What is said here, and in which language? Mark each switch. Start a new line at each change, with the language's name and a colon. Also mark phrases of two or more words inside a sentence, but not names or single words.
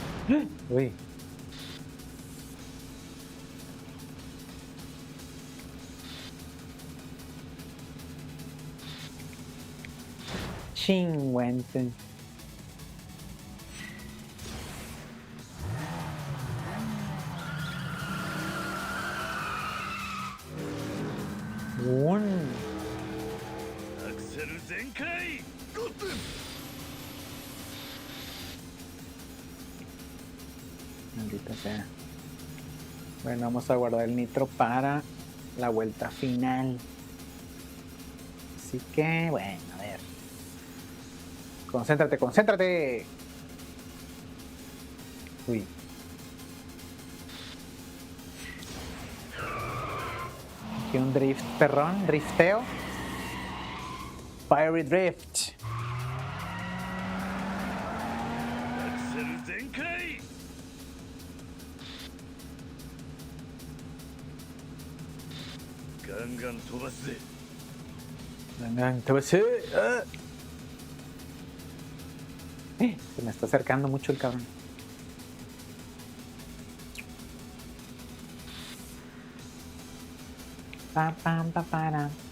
Spanish: Uy. Chingüente. Un.
Japanese: アクセル全開ゴッド
Spanish: Maldita sea. Bueno, vamos a guardar el nitro para la vuelta final. Así que, bueno, a ver. Concéntrate, concéntrate. Uy. Aquí un drift, perrón, drifteo.
English: Fiery Drift.
Japanese: アクセル全開ガンガン飛ばすぜ
Spanish: Vengan, te voy a decir, se me está acercando mucho el cabrón. Pam, pam, pa, para.